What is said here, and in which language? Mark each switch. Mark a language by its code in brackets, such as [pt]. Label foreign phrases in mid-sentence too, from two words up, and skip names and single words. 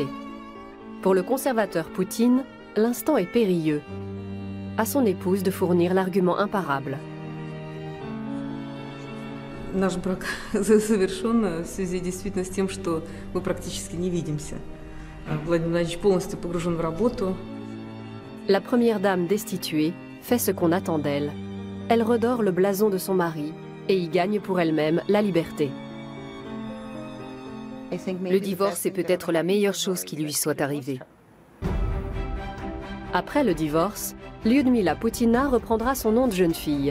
[fr] Pour le conservateur Poutine, l'instant est périlleux. À son épouse de fournir l'argument imparable. [ru] Наш брак завершен в связи действительно с тем, что мы практически не видимся. Владимир Владимирович полностью погружен в работу. [fr] La première dame destituée fait ce qu'on attend d'elle. Elle redore le blason de son mari et y gagne pour elle-même la liberté. Le divorce est peut-être la meilleure chose qui lui soit arrivée. Après le divorce, Lyudmila Poutina reprendra son nom de jeune fille.